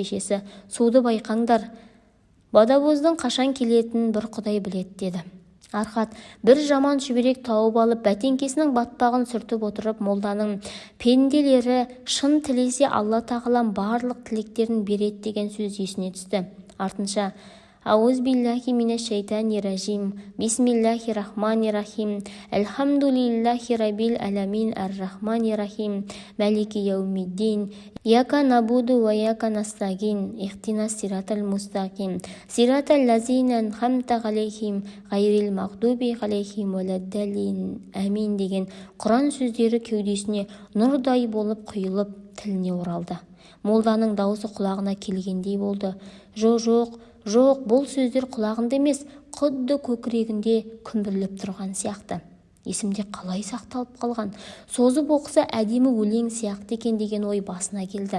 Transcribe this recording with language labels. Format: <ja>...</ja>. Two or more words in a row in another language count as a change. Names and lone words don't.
<kk>Шешесі, суды байқаңдар, бадабоздың қашан келетінін бір құдай біледі деді. Архат бір жаман шүберек тауып алып, бәтеңкесінің батпағын сүртіп отырып, молданың пенделері шын тілесе Алла тағалам барлық тілектерін береді деген сөз есіне түсті.</kk> <ar>Артынша أعوذ بالله من الشيطان الرجيم. بسم الله الرحمن الرحيم. الحمد لله رب العالمين الرحمن الرحيم. مالك يوم الدين. إياك نعبد وإياك نستعين. اهدنا الصراط المستقيم. صراط الذين أنعمت عليهم. غير المغضوب عليهم ولا الضالين.</ar> <kk>Амин деген Құран сөздері кеудесіне нұрдай болып құйылып тіліне оралды. Молданың дауысы құлағына келгендей болды. Жоқ, бұл сөздер құлағында емес, құдды көкірегінде күмбірлеп тұрған сияқты. Есімде қалай сақталып қалған, созып оқыса әдемі өлең сияқты екен деген ой басына келді.</kk>